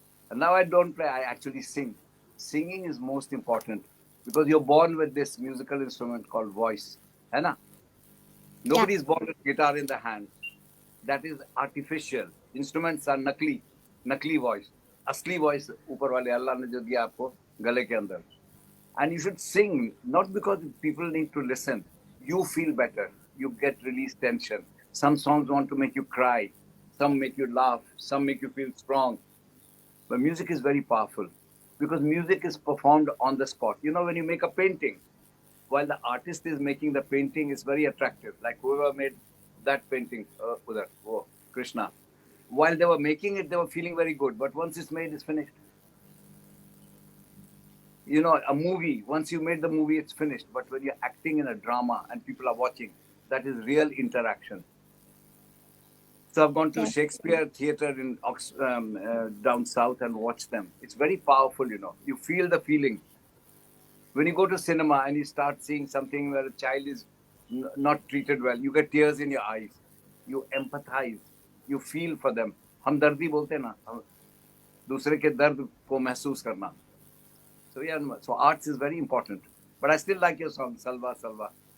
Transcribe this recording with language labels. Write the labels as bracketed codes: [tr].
[en] And now I don't play, I actually sing. Singing is most important because you're born with this musical instrument called voice. [hi] Hai na? [en] Nobody is born with guitar in the hand. That is artificial. Instruments are nakli voice. [hi] Asli voice, ऊपर वाले अल्लाह ने जो दिया आपको गले के अंदर. [en] And you should sing, not because people need to listen. You feel better. You get released tension. Some songs want to make you cry. Some make you laugh. Some make you feel strong. But music is very powerful because music is performed on the spot. When you make a painting, while the artist is making the painting, it's very attractive. Like whoever made that painting, Krishna. While they were making it, they were feeling very good. But once it's made, it's finished. A movie, once you made the movie, it's finished. But when you're acting in a drama and people are watching, that is real interaction. So I've gone to Shakespeare Theatre in down south and watched them. It's very powerful, You feel the feeling. When you go to cinema and you start seeing something where a child is not treated well, you get tears in your eyes. You empathize. You feel for them. [hi] हमदर्दी बोलते ना, दूसरे के दर्द को महसूस करना. [en] So yeah, so arts is very important. But I still like your song, Salva, Salva.